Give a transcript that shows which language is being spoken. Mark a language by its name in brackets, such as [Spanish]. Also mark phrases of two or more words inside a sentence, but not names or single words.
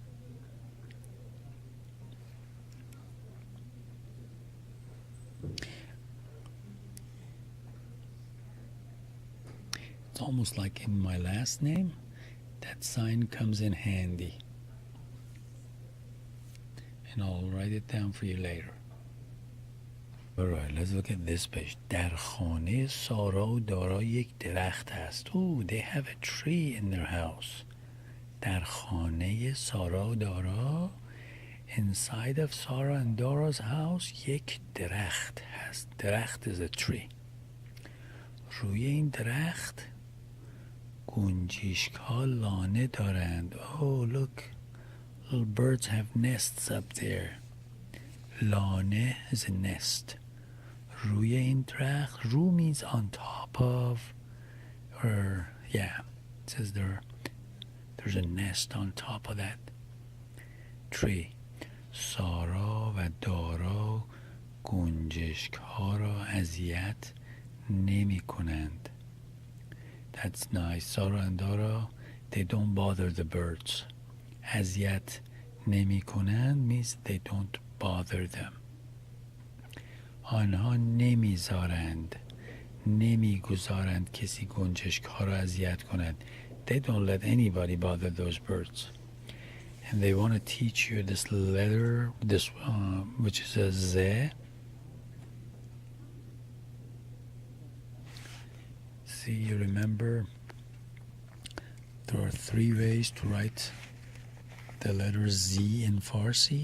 [English] It's almost like in my last name, that sign comes in handy. And I'll write it down for you later. Alright, let's look at this page. [Persian] در خانه سارا و دارا یک درخت هست. [English] Ooh, they have a tree in their house. [Persian] در خانه سارا و دارا, [English] inside of Sarah and Dora's house, [Persian] یک درخت هست. [English] درخت is a tree. [Persian] روی این درخت گنجشک ها لانه دارند. [English] Oh, look, little birds have nests up there. لانه is a nest. [Persian] روی این درخت, [English] رو means on top of, or yeah, it says there's a nest on top of that tree. [Persian] سارا و دارا گنجشک ها را اذیت نمی کنند. [English] That's nice. Sarah and Dara, they don't bother the birds. [Persian] اذیت نمی کنند [English] means they don't bother them. [Persian] آنها نمیذارند, نمیگذارند کسی گنجشک ها را اذیت کند. [English] They don't let anybody bother those birds. And they want to teach you this letter, this which is a Z. See, you remember there are 3 ways to write the letter Z in Farsi.